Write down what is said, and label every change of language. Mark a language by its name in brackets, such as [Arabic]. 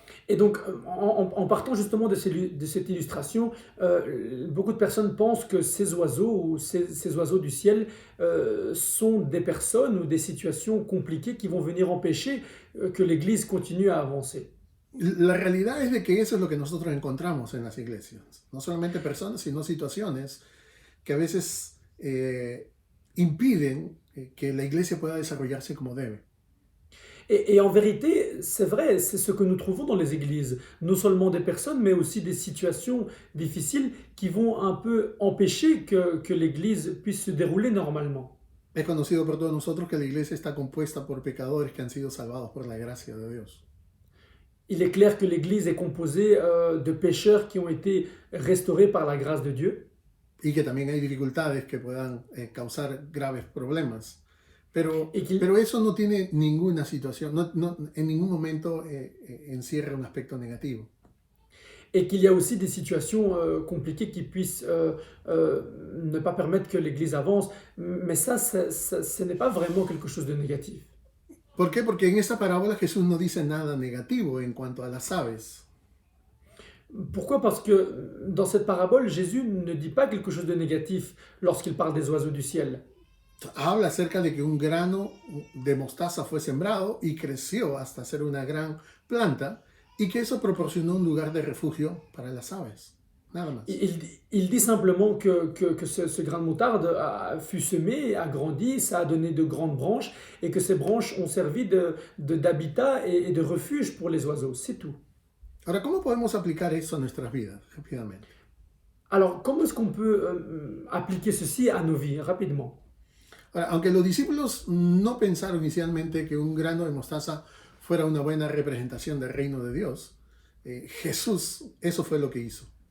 [French] Et donc, en partant justement de cette illustration, beaucoup de personnes pensent que ces oiseaux ou ces oiseaux du ciel sont des personnes ou des situations compliquées qui vont venir empêcher que l'Église continue à avancer. [Spanish] La realidad es de que eso es lo que nosotros encontramos en las iglesias. No solamente personas, sino situaciones que a veces impiden que la iglesia pueda desarrollarse como debe. [French] Et en vérité, c'est vrai, c'est ce que nous trouvons dans les églises. Non seulement des personnes, mais aussi des situations difficiles qui vont un peu empêcher que l'église puisse se dérouler normalement. [Spanish] Es conocido por todos nosotros que la iglesia está compuesta por pecadores que han sido salvados por la gracia de Dios. [French] Il est clair que l'église est composée de pécheurs qui ont été restaurés par la grâce de Dieu. [Spanish] Y que también hay dificultades que puedan causar graves problemas. Pero eso no tiene ninguna situación, en ningún momento encierra un aspecto negativo. [French] Et qu'il y a aussi des situations compliquées qui puissent ne pas permettre que l'Église avance. Mais ça, ce n'est pas vraiment quelque chose de négatif. [Spanish] ¿Por qué? Porque en esta parábola Jesús no dice nada negativo en cuanto a las aves. [French] Pourquoi? Parce que dans cette parabole, Jésus ne dit pas quelque chose de négatif lorsqu'il parle des oiseaux du ciel. [Spanish] Habla acerca de que un grano de mostaza fue sembrado y creció hasta ser una gran planta y que eso proporcionó un lugar de refugio para las aves. Nada más. [French] Il dit simplement que ce grain de moutarde fut semé, a grandi, ça a donné de grandes branches et que ces branches ont servi d'habitat et de refuge pour les oiseaux. C'est tout. [Spanish] Ahora, ¿cómo podemos aplicar eso a nuestras vidas rápidamente? [French] Alors, comment est-ce qu'on peut appliquer ceci à nos vies rapidement? [Spanish] Ahora, aunque los discípulos no pensaron inicialmente que un grano de mostaza fuera una buena representación del reino de Dios, Jesús, eso fue lo que hizo.